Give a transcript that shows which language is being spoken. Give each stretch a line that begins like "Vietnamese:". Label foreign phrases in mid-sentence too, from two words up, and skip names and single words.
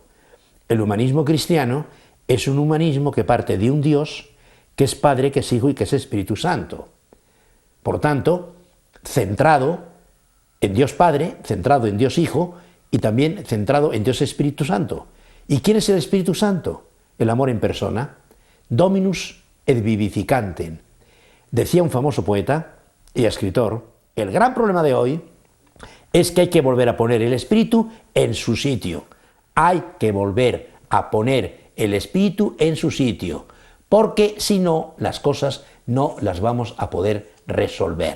Spanish: El humanismo cristiano es un humanismo que parte de un Dios que es Padre, que es Hijo y que es Espíritu Santo. Por tanto, centrado en Dios Padre, centrado en Dios Hijo y también centrado en Dios Espíritu Santo. ¿Y quién es el Espíritu Santo? el amor en persona,
Latin: Dominus et vivificantem.
Spanish: Decía un famoso poeta y escritor, el gran problema de hoy es que hay que volver a poner el espíritu en su sitio. Hay que volver a poner el espíritu en su sitio, porque si no, las cosas no las vamos a poder resolver.